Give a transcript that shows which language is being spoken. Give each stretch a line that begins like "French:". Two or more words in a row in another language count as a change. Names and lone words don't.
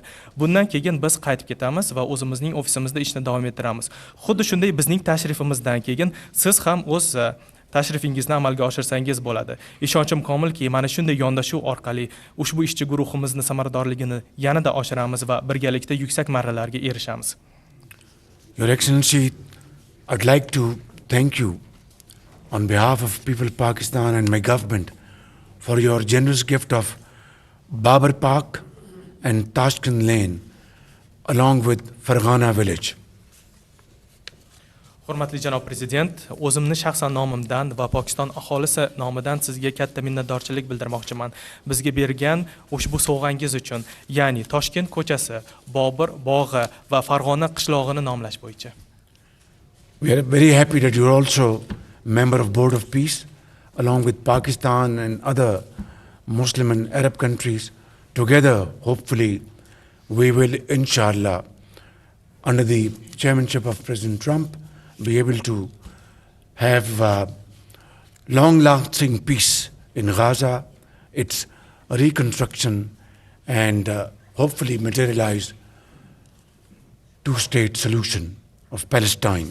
Uzbek: Bundan keyin biz qaytib ketamiz va o'zimizning ofisimizda ishni davom ettiramiz. Xuddi shunday bizning tashrifimizdan keyin siz ham o'z tashrifingizni amalga oshirsangiz bo'ladi. Ishonchim komilki, mana shunday yondashuv orqali ushbu ishchi guruhimizni samaradorligini yanada oshiramiz va birgalikda yuksak marralarga erishamiz.
English: Your Excellency, I'd like to thank you on behalf of people of Pakistan and my government for your generous gift of Babar Park and Tashkent Lane along with Fargana village.
Uzbek: Hurmatli janob prezident, o'zimni shaxsan nomimdan va Pokiston aholisi nomidan sizga katta minnatdorchilik bildirmoqchiman. Bizga bergan ushbu sovg'angiz uchun, ya'ni Toshkent ko'chasi, Bobur bog'i va Farg'ona qishlog'ini nomlash bo'yicha.
English: We are very happy that you're also member of Board of Peace along with Pakistan and other Muslim and Arab countries. Together, hopefully, we will, inshallah, under the chairmanship of President Trump, be able to have long-lasting peace in Gaza, its reconstruction, and hopefully materialize two-state solution of Palestine.